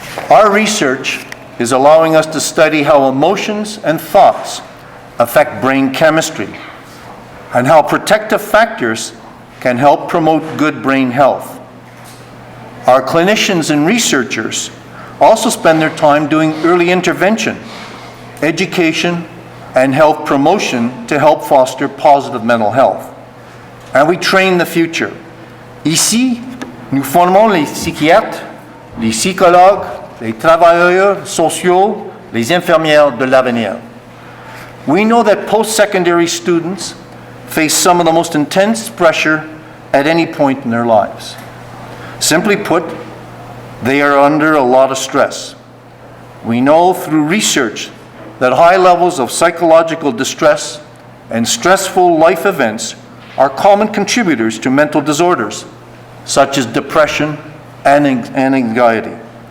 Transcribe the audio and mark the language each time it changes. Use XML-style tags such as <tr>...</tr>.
<en>Our research is allowing us to study how emotions and thoughts affect brain chemistry and how protective factors can help promote good brain health. Our clinicians and researchers also spend their time doing early intervention, education, and health promotion to help foster positive mental health. And we train the future.</en> <fr>Ici, nous formons les psychiatres, les psychologues, les travailleurs sociaux, les infirmières de l'avenir.</fr> <en>We know that post-secondary students face some of the most intense pressure at any point in their lives. Simply put, they are under a lot of stress. We know through research that high levels of psychological distress and stressful life events are common contributors to mental disorders, such as depression and anxiety.</en>